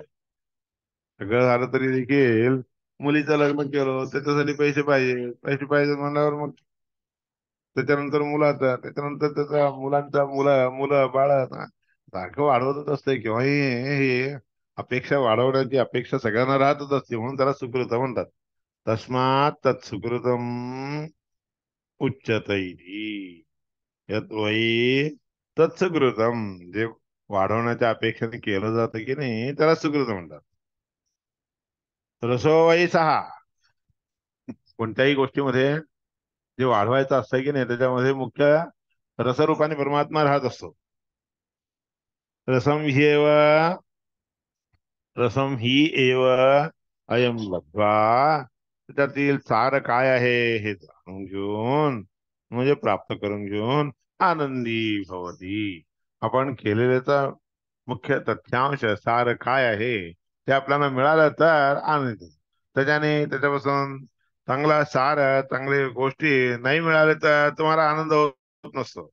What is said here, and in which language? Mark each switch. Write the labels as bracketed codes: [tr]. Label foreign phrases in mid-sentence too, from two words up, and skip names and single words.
[mr] सगळं झालं तरी देखील मुलीचं लग्न केलं त्याच्यासाठी पैसे पाहिजे, पैसे पाहिजे म्हणल्यावर मग त्याच्यानंतर मुलाचा, त्याच्यानंतर त्याचा मुलांचा मुलं मुलं बाळ सारखं वाढवतच असतंय केव्हाही. हे अपेक्षा वाढवण्याची अपेक्षा सगळ्यांना राहतच असते, म्हणून त्याला सुकृत म्हणतात. [sa] तस्मात तत्सुकृतम उच्चतैती यत वै तत्सुकृतम. [mr] जे वाढवण्याच्या अपेक्षेने केलं जातं की नाही त्याला सुकृत म्हणतात. [sa] रसो वै सहा. [mr] कोणत्याही गोष्टीमध्ये जे वाढवायचं असतं की नाही त्याच्यामध्ये मुख्य रसरूपाने परमात्मा राहत असतो. [sa] रसम ह्येव रसम ही एव अयम लब्ध्वा. [mr] त्यातील सार काय आहे हे जाणून घेऊन, म्हणजे प्राप्त करून घेऊन, [sa] आनंदी भवती. [mr] आपण केलेल्याचा मुख्य तथ्यांश सार काय आहे ते आपल्याला मिळालं तर आनंद होतो. त्याच्यापासून चांगला सार, चांगले गोष्टी नाही मिळाले तर तुम्हाला आनंद होत नसतो.